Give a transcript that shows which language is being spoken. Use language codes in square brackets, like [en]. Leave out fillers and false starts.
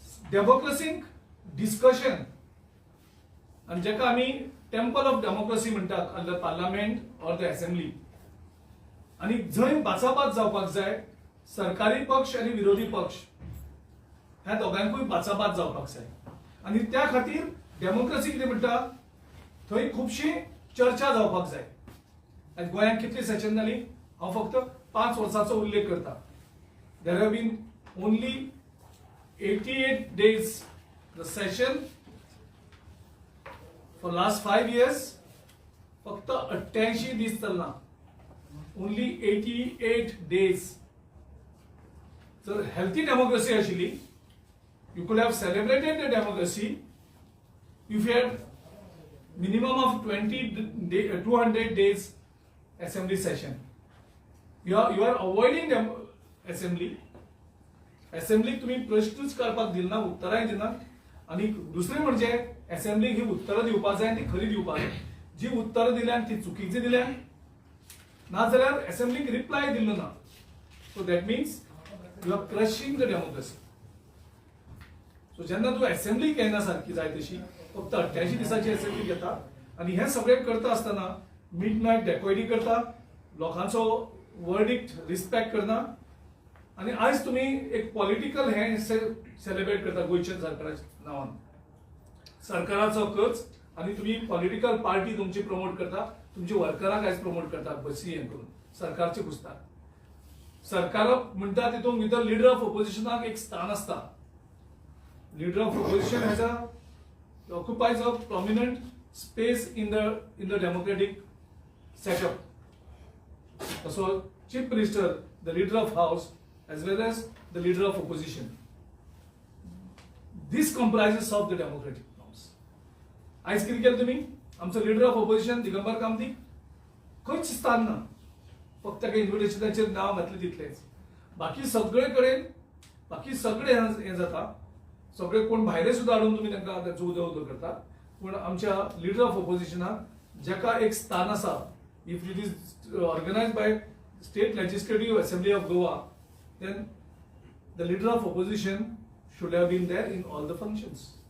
[gom] डेमोक्रेसीक discussion आणि जेका आमी टेम्पल ऑफ डेमोक्रेसी म्हणटात, [en] under parliament और the assembly, [gom] आणि जंय बाचाबाच जावपाक जाय. सरकारी पक्ष आणि विरोधी पक्ष ह्या दोगांकूय बाचाबाच जावपाक जाय. आणि त्या खातीर डेमोक्रेसी कितें म्हणटा थंय खुबशी चर्चा जावपाक जाय. आनी गोंयांत कितली सेशन जाली हांव फक्त 5 वर्सांचो उल्लेख करता. [en] There have been only 88 days the session for last 5 years. [gom] फक्त 88 दीस चलना, [en] Only 88 days. [gom] जर हेल्थी डेमोक्रेसी आशिल्ली, [en] you could have celebrated the democracy if you had minimum of 200 days assembly session. You are avoiding assembly. [gom] Assembly तुम्ही प्रश्नच करपाक दिलना, उत्तराय दिना. आणि दुसरे म्हणजे असेंब्ली ही उत्तरं दिवपाक जाय, ती खरी दिवपाक जाय. जी उत्तरं दिल्यान ती चुकीची दिल्यान, नाजाल्यार असेंब्लीक रिप्लाय दिल्लो ना. [en] So that means you are crushing the democracy. [gom] So जेन्ना तूं असेंब्ली घेयना सारकी जाय तशी, फक्त 88 दिसाची असेंब्ली घेता आणि हे सगळें करता आसतना मिडनायट डेकोयडी करता, लोकांचो वर्डिक्ट रिस्पेक्ट करना. आणि आज तुम्ही एक पॉलिटिकल हे सेलिब्रेट करता गोंयच्या सरकाराच्या नावान. सरकाराचो खर्च आणि तुम्ही पॉलिटिकल पार्टी तुमची प्रमोट करता, तुमची वर्करांक आयज प्रमोट करता बसी हे करून सरकारचे पुसता. सरकार म्हणटा तितून भितर लिडर ऑफ ऑपोजिशनाक एक स्थान आसता. [en] Leader of opposition has occupies a prominent space in the democratic setup. So chief minister, the leader of house as well as the leader of opposition, this comprises of the democratic norms. [gom] आज कितें केलें तुमी, आमचो leader of opposition Digambar कामतीक खंयच स्थान ना, फक्त ताका इन्व्हिटेशनाचेर नांव घातलें तितलेंच. बाकी सगळे कडेन बाकी सगळे हें जाता. सगळे कोण भायले सुद्धा हाडून तुम्ही तांकां ताचो उदो करता. पूण आमच्या लिडर ऑफ ऑपोजिशनाक जेका एक स्थान आसा, [en] If it is organised by state legislative assembly of Goa, then the leader of opposition should have been there in all the functions.